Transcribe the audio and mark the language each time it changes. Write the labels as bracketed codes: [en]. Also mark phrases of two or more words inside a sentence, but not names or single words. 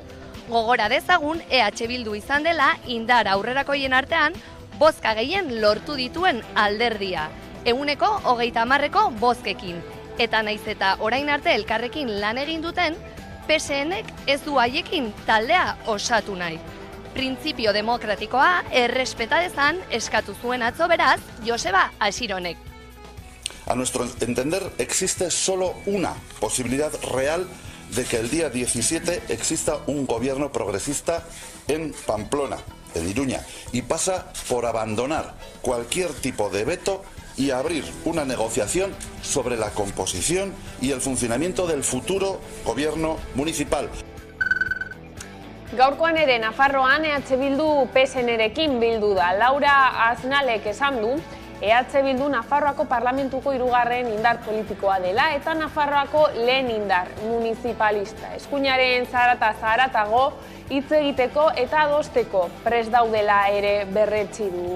[eu] Gogora dezagun EH Bildu izan dela indar aurrerakoien artean bozka gehien lortu dituen alderdia, 130% bozkekin. Eta naiz eta orain arte elkarrekin lan egin duten, PSNek ez du haiekin taldea osatu nahi. Printzipio demokratikoa errespeta dezan eskatu zuen atzo beraz Joseba Asironek. [es] A nuestro entender existe solo una posibilidad real de que el día 17 exista un gobierno progresista en Pamplona, en Iruña, y pasa por abandonar cualquier tipo de veto y abrir una negociación sobre la composición y el funcionamiento del futuro gobierno municipal. [eu] Gaurkoan ere Nafarroan EH Bildu PSNrekin bildu da. Laura Aznalek esan du, EH Bildu Nafarroako parlamentuko 3. indar politikoa dela eta Nafarroako lehen indar municipalista. Eskuinaren zaratago hitz egiteko eta adosteko prest daudela ere berretsi du.